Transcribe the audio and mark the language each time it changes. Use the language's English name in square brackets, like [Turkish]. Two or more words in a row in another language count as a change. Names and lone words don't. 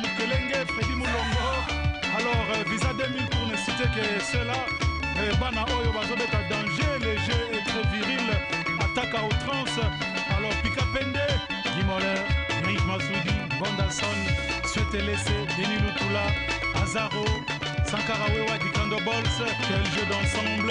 [French] Mukelenge, Freddy Moulongo, alors Visa 2000 pour ne citer que cela, [Lingala] Bana Oyo Bazobeta [French] danger, le jeu est très viril, attaque à outrance, alors Pika Pende, Guy Moller, Yannick Massoudi, Bondason, Souhaité Laissé, Denis Lutula, Azaro, Sankarawewa, Dikando Balls, quel jeu d'ensemble.